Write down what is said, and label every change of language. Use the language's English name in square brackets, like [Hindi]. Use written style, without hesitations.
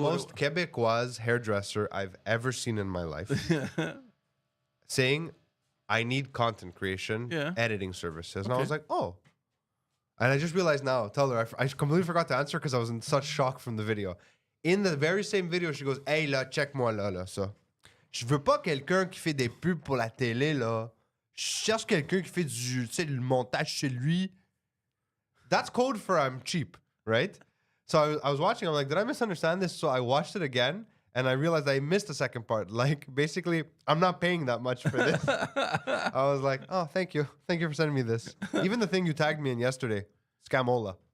[English] most Quebecois hairdresser I've ever seen in my life, saying, I need content creation, Yeah. editing services. And I Okay. was like, oh. And I just realized now, tell her, I completely forgot to answer because I was in such shock from the video. In the very same video, she goes, [French] hey là, check-moi là, ça. Je veux pas quelqu'un qui fait des pubs pour la télé, là. Je cherche quelqu'un qui fait le montage chez lui. [English] That's code for I'm cheap, right? So I was watching, I'm like, did I misunderstand this? So I watched it again, and I realized I missed the second part. Like, basically, I'm not paying that much for this. I was like, oh, thank you. Thank you for sending me this. Even the thing you tagged me in yesterday, Scamola.